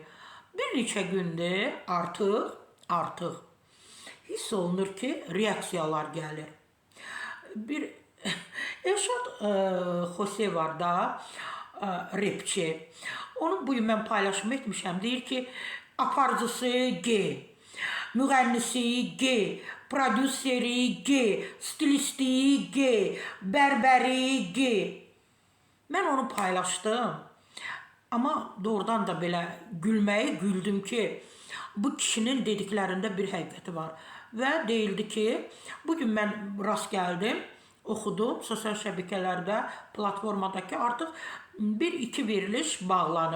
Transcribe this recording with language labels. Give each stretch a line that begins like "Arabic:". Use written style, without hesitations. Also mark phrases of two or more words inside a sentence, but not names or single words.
Azerbaijani: Bir neçə gündür artıq hiss olunur ki, reaksiyalar gəlir. Bir Elşad Xose var da, rapçi. Onu bu gün mən paylaşım etmişəm. Deyir ki, aparıcısı gay, müğənnisi gay, prodüseri gay, stilisti gay, bərbəri gay. Mən onu paylaşdım. Amma doğrudan da belə güldüm ki, bu kişinin dediklərində bir həqiqəti var. Və deyildi ki, bugün mən rast gəldim, oxudum sosial şəbəkələrdə, platformadakı artıq bir-iki veriliş bağlanıb.